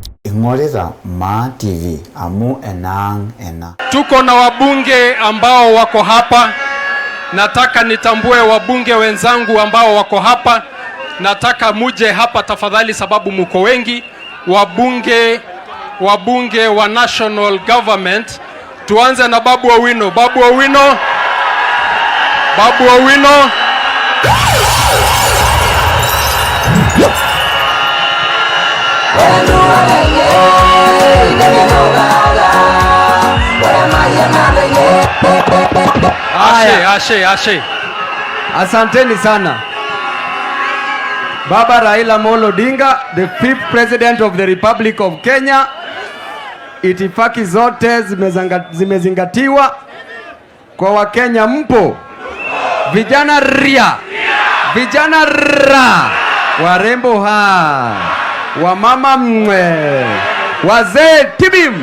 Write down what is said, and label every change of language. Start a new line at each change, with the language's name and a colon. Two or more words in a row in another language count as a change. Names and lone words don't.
Masai: ing'orita Ma TV amu enang ena.
Swahili: Tuko na wabunge ambao wako hapa. Nataka nitambue wabunge wenzangu ambao wako hapa. Nataka muje hapa tafadhali sababu mko wengi. Wabunge wa
English: national government.
Swahili: Tuanze na Babu Owino. Babu Owino. Babu Owino. Ashe. Asanteni sana. Baba Raila Amolo Odinga,
English: the 5th President of the Republic of Kenya.
Swahili: Itifaki zote zimezingatiwa. Kwa Wakenya mpo. Vijana ria. Vijana ra. Warembo ha. Wamama mwe. Wazee tibim.